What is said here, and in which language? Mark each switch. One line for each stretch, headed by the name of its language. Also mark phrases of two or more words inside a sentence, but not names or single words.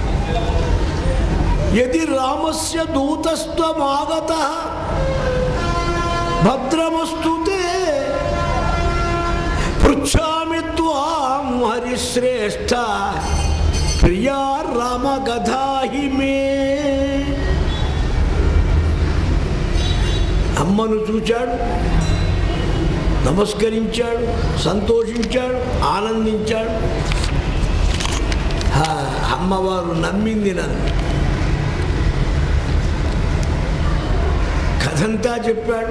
Sanskrit: यदि रामस्य दूतस्त्वमागतः भद्रमस्तु ते पृच्छामि त्वां हरिश्रेष्ठ प्रिया रामकथा हि मे।
Telugu: అమ్మను చూచాడు, నమస్కరించాడు, సంతోషించాడు, ఆనందించాడు. అమ్మవారు నమ్మింది నన్ను. కథంతా చెప్పాడు.